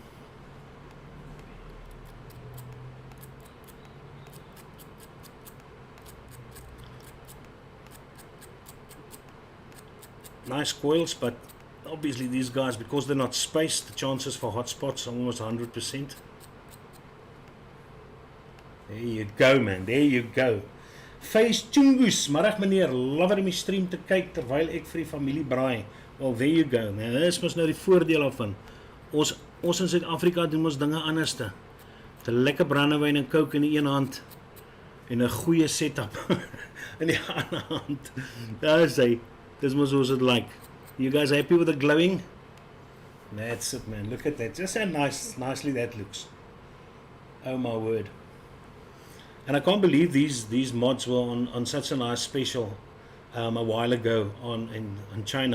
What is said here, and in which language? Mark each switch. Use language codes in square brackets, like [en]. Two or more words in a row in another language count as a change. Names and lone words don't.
[en] Nice coils, but obviously these guys, because they're not spaced, the chances for hot spots are almost 100%. There you go, man, there you go. [af] Face Chungus, middag meneer, love om die stream te kyk terwyl ek vir die familie braai. [en] Well, there you go, man. [af] Dis mos nou die voordeel daarvan. Ons in Suid-Afrika doen ons dinge anderste. 'n Lekker brandewyn en coke in die een hand en 'n goeie setup in die ander hand. Daar sê, dis mos hoe dit like. [en] You guys happy with the glowing? That's it, man. Look at that. Just how nicely that looks. Oh my word. And I can't believe these mods were on such a nice special a while ago in China.